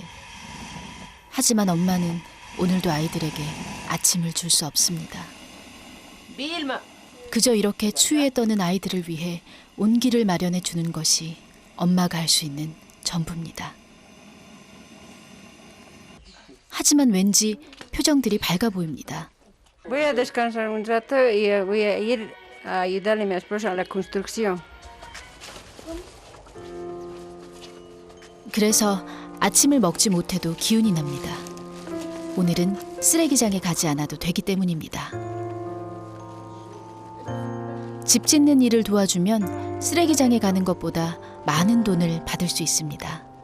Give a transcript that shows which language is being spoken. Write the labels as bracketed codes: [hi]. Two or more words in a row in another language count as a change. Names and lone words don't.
[ko] 하지만 엄마는 오늘도 아이들에게 아침을 줄 수 없습니다. 그저 이렇게 추위에 떠는 아이들을 위해 온기를 마련해 주는 것이 엄마가 할 수 있는 전부입니다. 하지만 왠지 표정들이 밝아 보입니다. [es] Voy a descansar un rato y voy a ir a ayudarle a mi esposa a la construcción. [ko] 그래서 아침을 먹지 못해도 기운이 납니다. 오늘은 쓰레기장에 가지 않아도 되기 때문입니다. 집 짓는 일을 도와주면 쓰레기장에 가는 것보다 많은 돈을 받을 수 있습니다.